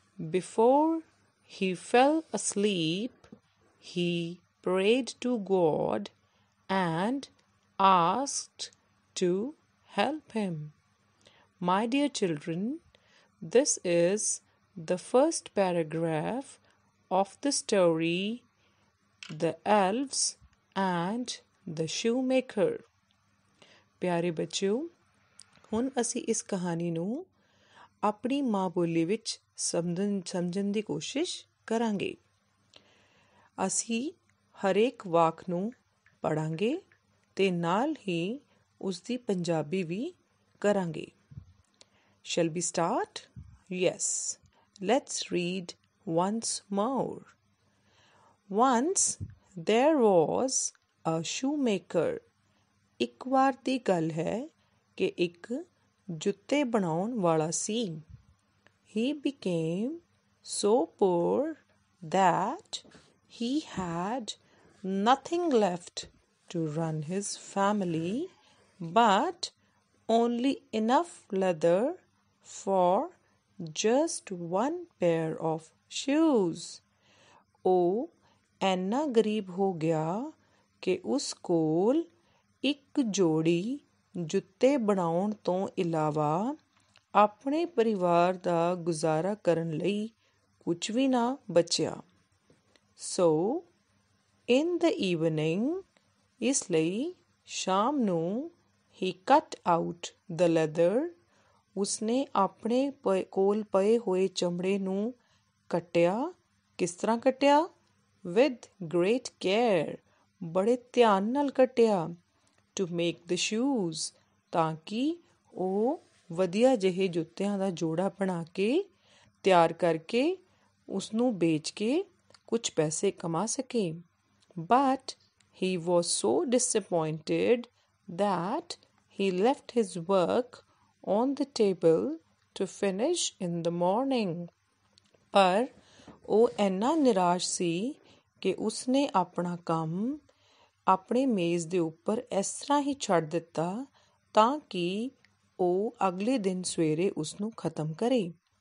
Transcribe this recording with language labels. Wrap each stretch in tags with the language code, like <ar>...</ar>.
<en>Before he fell asleep, he prayed to God and asked to help him. My dear children, this is the first paragraph of the story The Elves and the Shoemaker.</en> <pa>ਪਿਆਰੇ ਬੱਚਿਓ, ਹੁਣ ਅਸੀਂ ਇਸ ਕਹਾਣੀ ਨੂੰ ਆਪਣੀ ਮਾਂ ਬੋਲੀ ਵਿੱਚ ਸਮਝਣ ਦੀ ਕੋਸ਼ਿਸ਼ ਕਰਾਂਗੇ। ਅਸੀਂ ਹਰੇਕ ਵਾਕ ਨੂੰ ਪੜ੍ਹਾਂਗੇ ਤੇ ਨਾਲ ਹੀ ਉਸ ਦੀ ਪੰਜਾਬੀ ਵੀ ਕਰਾਂਗੇ।</pa> <en>Shall we start? Yes. Let's read once more. Once there was a shoemaker.</en> <pa>ਇੱਕ ਵਾਰ ਦੀ ਗੱਲ ਹੈ ਕਿ ਇੱਕ ਜੁੱਤੇ ਬਣਾਉਣ ਵਾਲਾ ਸੀ।</pa> <en>He became so poor that he had nothing left to run his family but only enough leather for just one pair of shoes.</en> <pa>ਉਹ ਐਨਾ ਗਰੀਬ ਹੋ ਗਿਆ ਕਿ ਉਸ ਕੋਲ ਇੱਕ ਜੋੜੀ ਜੁੱਤੇ ਬਣਾਉਣ ਤੋਂ ਇਲਾਵਾ ਆਪਣੇ ਪਰਿਵਾਰ ਦਾ ਗੁਜ਼ਾਰਾ ਕਰਨ ਲਈ ਕੁਝ ਵੀ ਨਾ ਬਚਿਆ।</pa> <en>So, in the evening,</en> <pa>ਇਸ ਲਈ ਸ਼ਾਮ ਨੂੰ</pa> <en>he cut out the leather.</en> <pa>ਉਸਨੇ ਆਪਣੇ ਕੋਲ ਪਏ ਹੋਏ ਚਮੜੇ ਨੂੰ ਕੱਟਿਆ। ਕਿਸ ਤਰ੍ਹਾਂ ਕੱਟਿਆ?</pa> <en>With great care.</en> <pa>ਬੜੇ ਧਿਆਨ ਨਾਲ ਕੱਟਿਆ।</pa> <en>To make the shoes.</en> <pa>ਤਾਂ ਕਿ ਉਹ ਵਧੀਆ ਜਿਹੇ ਜੁੱਤਿਆਂ ਦਾ ਜੋੜਾ ਬਣਾ ਕੇ ਤਿਆਰ ਕਰਕੇ ਉਸਨੂੰ ਵੇਚ ਕੇ ਕੁਝ ਪੈਸੇ ਕਮਾ ਸਕੇ।</pa> <en>But he was so disappointed that he left his work on the table to finish in the morning.</en> <pa>ਪਰ ਉਹ ਇੰਨਾ ਨਿਰਾਸ਼ ਸੀ ਕਿ ਉਸਨੇ ਆਪਣਾ ਕੰਮ ਆਪਣੇ ਮੇਜ਼ ਦੇ ਉੱਪਰ ਇਸ ਤਰ੍ਹਾਂ ਹੀ ਛੱਡ ਦਿੱਤਾ ਤਾਂ ਕਿ ਉਹ ਅਗਲੇ ਦਿਨ ਸਵੇਰੇ ਉਸਨੂੰ ਖਤਮ ਕਰੇ।</pa>